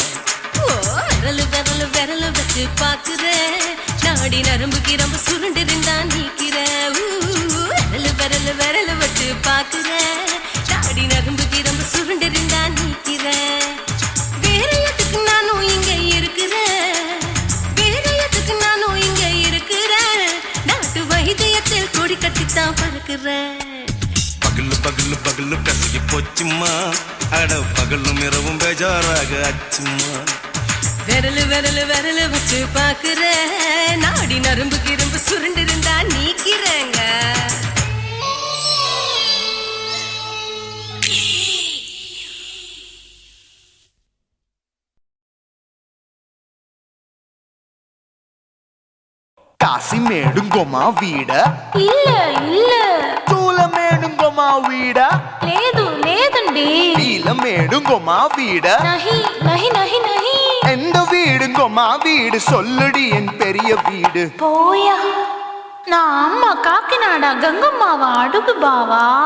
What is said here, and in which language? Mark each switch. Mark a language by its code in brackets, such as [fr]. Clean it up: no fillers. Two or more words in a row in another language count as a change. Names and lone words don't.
[ta] விரலு விரலு விரலு வச்சு பாக்குறேன் நாடி நரம்பு கிரம்பு சுருண்டிருந்தா நீக்கிறேன் விரலு விரலு விரலு வச்சு பாக்குறேன் நாடி நரம்பு கிரம்பு சுருண்டிருந்தா நீக்கிறேன் வேற எதுக்கு நானும் இங்க இருக்கிறேன் வேற எதுக்கு நானும் இங்க இருக்கிறேன் நாட்டு வைத்தியத்தில் கொடி கட்டித்தான் பறக்கிறேன் பகலு பகலு பகலு பெசகி போச்சுமா அட பகலும் இரவும் பேஜாராக ஆச்சுமா விரலு விரலு விரலு வச்சு பாக்குறேன் நாடி நரம்பு கிரம்பு சுருண்டிருந்தா நீக்கிறேங்க காசிமேடுங்கோமா வீட இல்ல இல்ல சூளைமேடுங்கோமா வீட [te] లేదు లేదండి [ta] நீலமேடுங்கோமா வீட [hi] नहीं नहीं नहीं नहीं [ta] எந்த வீடுங்கோமா வீடு சொல்லுடி என் பெரிய வீடு [te] పోయా నా అమ్మ కాకినాడ గంగమ్మావా అడుగు బావా